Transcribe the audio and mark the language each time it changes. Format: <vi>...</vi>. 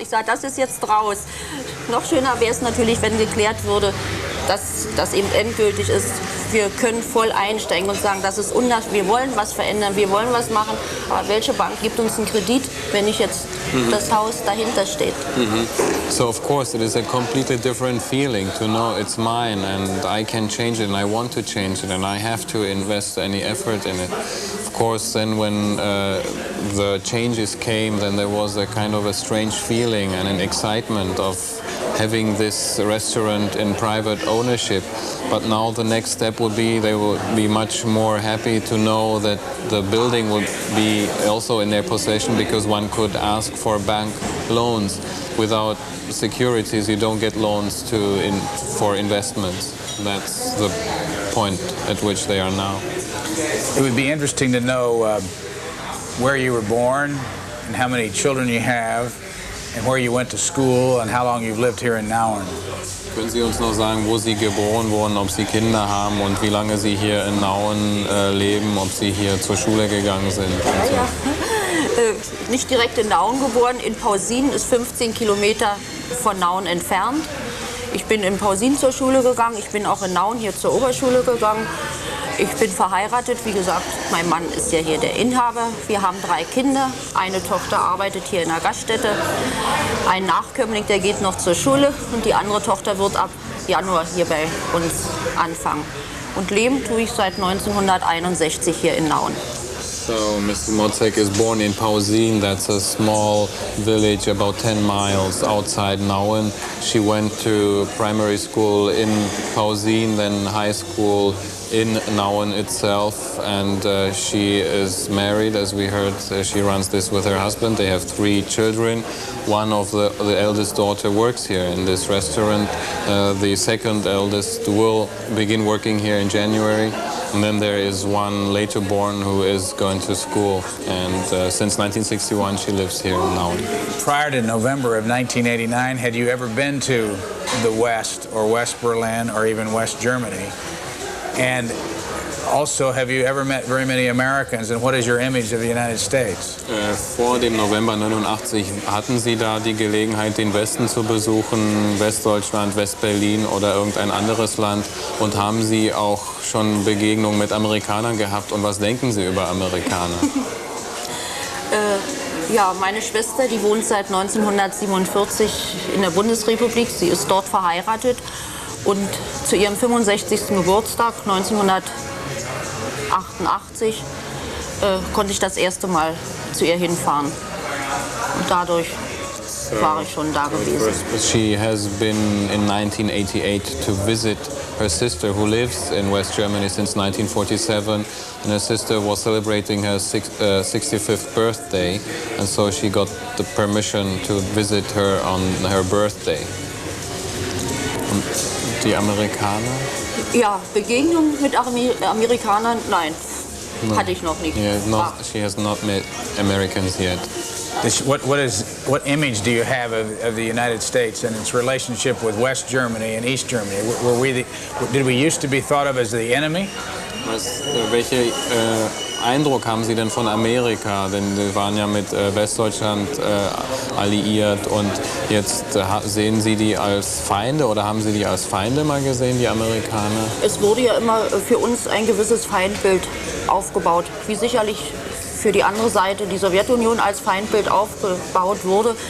<de>Ich sage, das ist jetzt raus. Noch schöner wäre es natürlich, wenn geklärt würde, dass das eben endgültig ist. Wir können voll einsteigen und sagen, das ist wir wollen was verändern, wir wollen was machen. Aber welche Bank gibt uns einen Kredit, wenn nicht jetzt das Haus dahinter steht?</de> <en>So of course it is a completely different feeling to know it's mine and I can change it and I want to change it and I have to invest any effort in it. Of course then when the changes came, then there was a kind of a strange feeling and an excitement of having this restaurant in private ownership. But now the next step would be they will be much more happy to know that the building would be also in their possession because one could ask for bank loans. Without securities, you don't get loans for investments. That's the point at which they are now. It would be interesting to know where you were born and how many children you have and where you went to school and how long you've lived here in Nauen.</en> <de>Können Sie uns noch sagen, wo Sie geboren wurden, ob Sie Kinder haben und wie lange Sie hier in Nauen leben, ob Sie hier zur Schule gegangen sind? Ja. Nicht direkt in Nauen geboren, in Pausin, ist 15 Kilometer von Nauen entfernt. Ich bin in Pausin zur Schule gegangen, ich bin auch in Nauen hier zur Oberschule gegangen. Ich bin verheiratet, wie gesagt, mein Mann ist ja hier der Inhaber. Wir haben 3 Kinder, eine Tochter arbeitet hier in der Gaststätte, ein Nachkömmling, der geht noch zur Schule und die andere Tochter wird ab Januar hier bei uns anfangen. Und leben tue ich seit 1961 hier in Nauen.</de> <en>So Mrs. Motzek is born in Pausin, that's a small village about 10 miles outside Nauen. She went to primary school in Pausin, then high school in Nauen itself, and she is married, as we heard. She runs this with her husband. They have 3 children. One of the eldest daughter works here in this restaurant. The second eldest will begin working here in January. And then there is one later born who is going to school. And since 1961, she lives here in Nauen. Prior to November of 1989, had you ever been to the West or West Berlin or even West Germany? And also, have you ever met very many Americans, and what is your image of the United States?</en> <de>Vor dem November 89 hatten Sie da die Gelegenheit, den Westen zu besuchen, Westdeutschland, Westberlin oder irgendein anderes Land, und haben Sie auch schon Begegnungen mit Amerikanern gehabt, und was denken Sie über Amerikaner? Ja, meine Schwester, die wohnt seit 1947 in der Bundesrepublik, sie ist dort verheiratet. Und zu ihrem 65. Geburtstag 1988 konnte ich das erste Mal zu ihr hinfahren. Und dadurch war ich schon da gewesen.</de> <en>She has been in 1988 to visit her sister who lives in West Germany since 1947. And her sister was celebrating her 65th birthday. And so she got the permission to visit her on her birthday.</en> <de>Und die Amerikaner? Ja, Begegnungen mit Amerikanern, nein.</de> <en>No.</en> <de>Hatte ich noch nicht.</de> <en>Yeah, she has not met Americans yet. What image do you have of the United States and its relationship with West Germany and East Germany? Did we used to be thought of as the enemy?</en> <de>Welche Eindruck haben Sie denn von Amerika? Denn Sie waren ja mit Westdeutschland alliiert und jetzt sehen Sie die als Feinde oder haben Sie die als Feinde mal gesehen, die Amerikaner? Es wurde ja immer für uns ein gewisses Feindbild aufgebaut, wie sicherlich für die andere Seite die Sowjetunion als Feindbild aufgebaut wurde.</de>